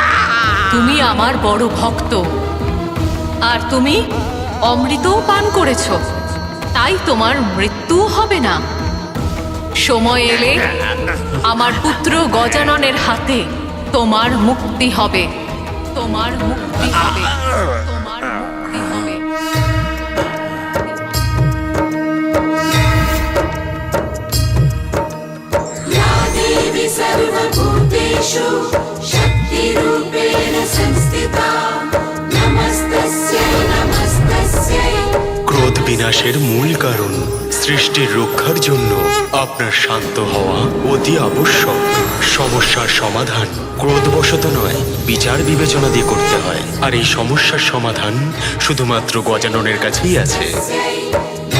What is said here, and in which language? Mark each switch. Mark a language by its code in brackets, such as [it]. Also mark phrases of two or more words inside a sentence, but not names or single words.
[bn] তুমি আমার বড় ভক্ত, আর তুমি অমৃতও পান করেছো, তাই তোমার মৃত্যু হবে না। সময় এলে আমার পুত্র গজাননের হাতে তোমার মুক্তি হবে, তোমার মুক্তি হবে, তোমার মুক্তি হবে। [sa] देवी सर्वभूतेषु शक्तिरूपेण संस्थिता नमस्तस्यै नमस्तस्यै। [bn] ক্রোধ বিনাশের মূল কারণ সৃষ্টির রক্ষার জন্য আপনার শান্ত হওয়া অতি আবশ্যক। সমস্যার সমাধান ক্রোধবশত নয়, বিচার বিবেচনা দিয়ে করতে হয়। আর এই সমস্যার সমাধান শুধুমাত্র গজাননের কাছেই আছে।